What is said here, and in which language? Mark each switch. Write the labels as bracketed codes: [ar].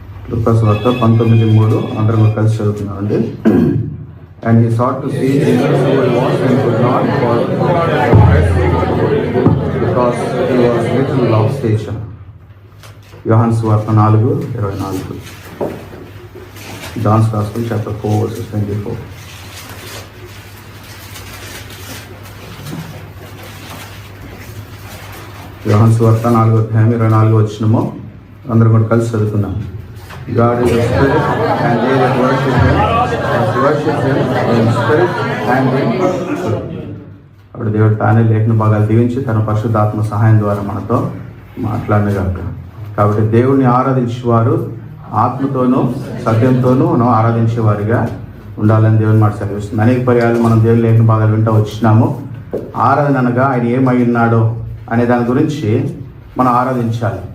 [te] లూకాసు వార్త 19:3 అందరం కలిసి చదువుతున్నామండి. [en] And he sought to see Jesus who he was and could not, because he was little of stature. [te] యోహాను సువార్త 4:24. [en] John's Gospel chapter 4 verses 24. [te] యోహాను సువార్త 4:24 అందరం కూడా కలిసి చదువుకున్నాం. [en] God is a spirit, and they that worship him must worship him in spirit and in truth. [te] అప్పుడు దేవుడు తానే లేఖన భాగాలు దీవించి తన పరిశుద్ధాత్మ సహాయం ద్వారా మనతో మాట్లాడినగాక. కాబట్టి దేవుడిని ఆరాధించేవారు ఆత్మతోనూ సత్యంతోనూ మనం ఆరాధించేవారిగా ఉండాలని దేవుని మాట సెలవిస్తుంది. అనేక పర్యాలు మనం దేవుని లేఖన భాగాలు వింటూ వచ్చినాము. ఆరాధన అనగా ఆయన ఏమై ఉన్నాడో అనే దాని గురించి మనం ఆరాధించాలి.